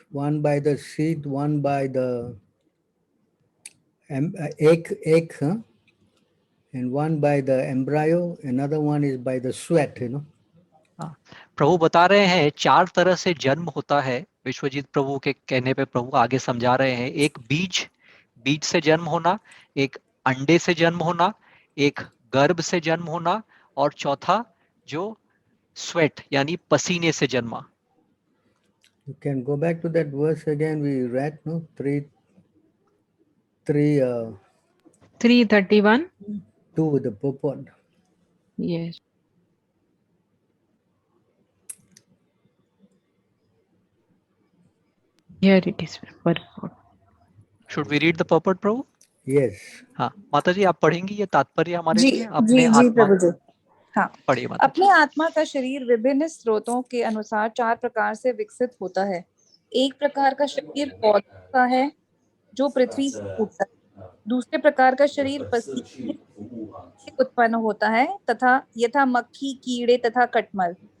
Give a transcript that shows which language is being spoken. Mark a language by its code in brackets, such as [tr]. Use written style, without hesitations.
[en] One by the seed, one by the egg, huh? And one by the embryo, another one is by the sweat, [hi] प्रभु बता रहे हैं 4 तरह से जन्म होता है। विश्वजीत प्रभु के कहने पे प्रभु आगे समझा रहे हैं। एक बीज से जन्म होना, एक अंडे से जन्म होना, एक गर्भ से जन्म होना, और चौथा जो स्वेट यानी पसीने से जन्मा। [en] You can go back to that verse again. We read, no, 331. 2 with the purport. Yes. Here it is. Purport. Should we read the purport, प्रभु? Yes. [hi] हाँ माता जी, आप पढ़ेंगी ये तात्पर्य हमारे जी लिए? जी अपने जी आत्मा प्रभु जी। हाँ, पढ़िए माता जी। अपने आत्मा का शरीर विभिन्न स्रोतों के अनुसार 4 प्रकार से विकसित होता है। एक प्रकार का शरीर पौधों का है जो पृथ्वी से उगता है। दूसरे प्रकार का शरीर पसीने से उत्पन्न होता है तथा यथा मक्खी, कीड़े तथा कटमल।